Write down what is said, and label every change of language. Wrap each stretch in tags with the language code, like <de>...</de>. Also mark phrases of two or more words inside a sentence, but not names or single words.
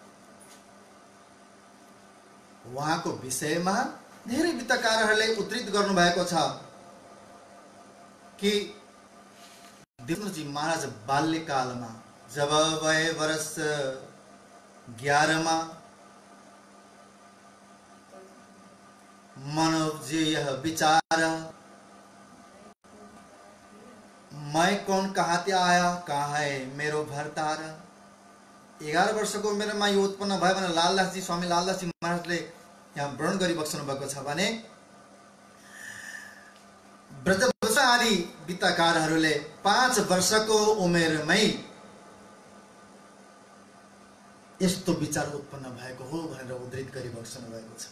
<ne>उहाँको विषयमा धेरै विद्याकारहरूले उद्धृत गर्नु भएको छ कि देवचन्द्रजी महाराज बाल्यकालमा जब वय वर्ष 11 मा मानव जी</ne> <hi>यह विचार मैं कौन कहाँ ते आया कहाँ है मेरो भरतार।</hi> <ne>11 वर्षको उमेरमा यो उत्पन्न भयो भने लालदासजी स्वामी लालदासजी महाराजले यहाँ वर्णन गरिबक्सनु भएको छ भने ब्रजवंश आदि वित्तकारहरूले 5 वर्षको उमेरमै यस्तो विचार उत्पन्न भएको हो भनेर उद्धृत गरिबक्सनु भएको छ।</ne>